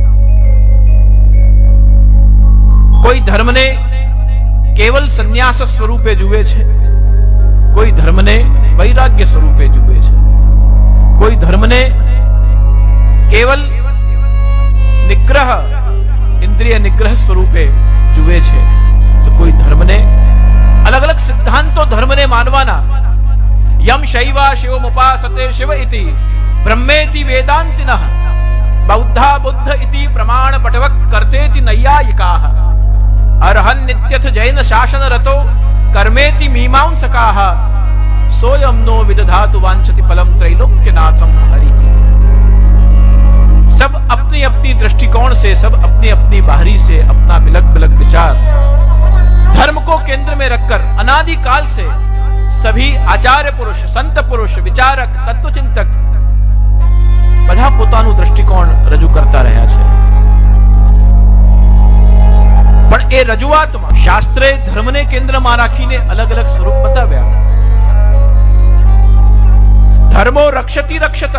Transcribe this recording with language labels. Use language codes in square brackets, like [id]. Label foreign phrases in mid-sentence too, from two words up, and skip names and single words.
[gu] કોઈ ધર્મને કેવલ સંન્યાસ સ્વરૂપે જુએ છે, કોઈ ધર્મને વૈરાગ્ય સ્વરૂપે જુએ છે, કોઈ ધર્મને કેવલ નિગ્રહ, ઇન્દ્રિય નિગ્રહ સ્વરૂપે જુએ છે, તો કોઈ ધર્મને અલગ અલગ સિદ્ધાંતો ધર્મને માનવાના. [sa] યમ શૈવા શિવમુપાસતે શિવ ઇતિ બ્રહ્મેતિ વેદાંતિનઃ બૌદ્ધા બુદ્ધ ઇતિ પ્રમાણ પટવક કર્તેતિ નૈયાયિકાઃ અર્હન નિત્યથ જૈન શાસન રતો કર્મેતિ मीमांसकाः सोयम नो विदधातु वांछति फलम त्रैलोक्यनाथम हरि. [hi] सब अपनी अपनी दृष्टिकोण से, सब अपनी अपनी बाहरी से अपना बिलक बिलक विचार धर्म को केंद्र में रखकर अनादिकाल से सभी आचार्य पुरुष, संत पुरुष, विचारक, तत्वचिंतक [gu] બધા પોતાનું દ્રષ્ટિકોણ રજૂ કરતા રહ્યા છે. પણ એ રજૂઆતમાં શાસ્ત્રે ધર્મને કેન્દ્રમાં રાખીને અલગ અલગ સ્વરૂપ બતાવ્યા. [sa] ધર્મો રક્ષતિ રક્ષતઃ.